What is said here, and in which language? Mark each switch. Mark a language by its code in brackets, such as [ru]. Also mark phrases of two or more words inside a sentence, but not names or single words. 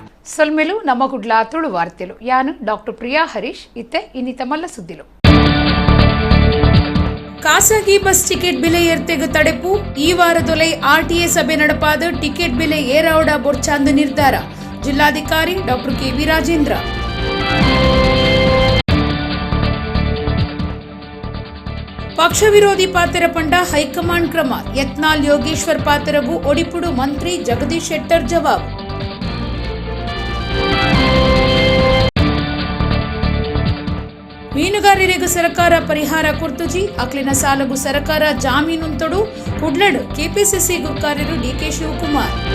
[tcy] ಸೊಲ್ಮೆಲು ನಮ್ಮ ಕುಡ್ಲ ತುಳು ವಾರ್ತೆಲು ಯಾನು ಡಾಕ್ಟರ್ ಪ್ರಿಯಾ ಹರೀಶ್ ಇತ್ತೆ ಇನ್ನಿತ ಮಲ್ಲ ಸುದ್ದಿಲು. ಖಾಸಗಿ ಬಸ್ ಟಿಕೆಟ್ ಬೆಲೆ ಏರ್ತೆಗೆ ತಡೆಪು ಈ ವಾರದೊಲೆ ಆರ್ಟಿಎ ಸಭೆ ನಡಪಾದ ಟಿಕೆಟ್ ಬೆಲೆ ಏರಾವಡ ಬೊರ್ಚಾಂದ ನಿರ್ಧಾರ ಜಿಲ್ಲಾಧಿಕಾರಿ ಡಾಕ್ಟರ್ ಕೆ.ವಿ. ರಾಜೇಂದ್ರ. ಪಕ್ಷ ವಿರೋಧಿ ಪಾತ್ರ ಪಂಡ ಹೈಕಮಾಂಡ್ ಕ್ರಮ ಯತ್ನಾಳ್ ಯೋಗೇಶ್ವರ್ ಪಾತ್ರಗೂ ಒಡಿಪುಡು ಮಂತ್ರಿ ಜಗದೀಶ್ ಶೆಟ್ಟರ್ ಜವಾಬ್. [kn] ಮೀನುಗಾರರಿಗೆ ಸರ್ಕಾರ ಪರಿಹಾರ [tcy] ಕೊರ್ತುಜಿ ಅಕ್ಲಿನ ಸಾಲಗೂ ಸರ್ಕಾರ ಜಾಮೀನು ತೊಡು ಕುಡ್ಲಡ್ ಕೆಪಿಸಿಸಿ ಕಾರ್ಯರು ಡಿಕೆ ಶಿವಕುಮಾರ್.